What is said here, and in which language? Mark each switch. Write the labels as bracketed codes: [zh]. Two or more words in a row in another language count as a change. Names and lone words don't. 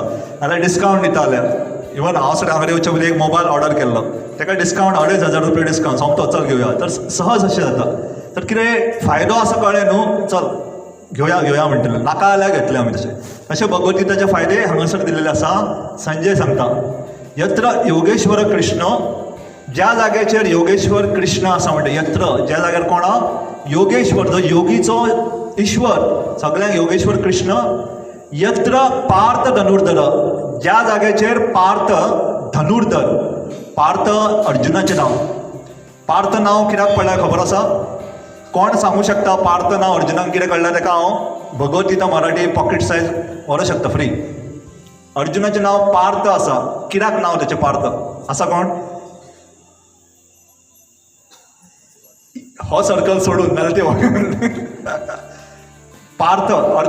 [kok] नाल्यार डिस्कावंट दिता जाल्यार. इवन हांव सुद्दां हांगा येवचे पयलीं एक [en] mobile order [kok] केल्लो, ताका डिस्कावंट 2500 रुपया डिस्कावंट, सोमतो चल घेवया. तर सहज अशें जाता. तर कितें फायदो आसा कळ्ळें न्हू, चल घेवया म्हणटलें, नाका जाल्यार घेतलें आमी. तशें भगवद्गीताचे फायदे हांगासर दिलेले आसा. संजय सांगता, [sa] यत्र योगेश्वर कृष्ण, [kok] ज्या जाग्याचेर योगेश्वर कृष्ण आसा म्हणटा, यत्र ज्या जाग्यार कोणा योगेश्वर, जो योगीचो ईश्वर, सगळ्यांक योगेश्वर कृष्ण. [sa] यत्र पार्थ धनुर्धर, [kok] ज्या जाग्याचेर पार्थ धनुर्धर, पार्थ अर्जुनाचें नांव. पार्थ नांव कित्याक पडलें खबर आसा? कोण सांगू शकता पार्थ नांव अर्जुनाक कितें कळ्ळें ताका? हांव भगवद्गीता मराठी [en] pocket size [kok] व्हरोंक शकता फ्री. अर्जुनाचें नांव पार्थ आसा. कित्याक नांव तेचें पार्थ आसा? कोण हो सर्कल सोडून नाल्यार ते पार्थ अर्थ.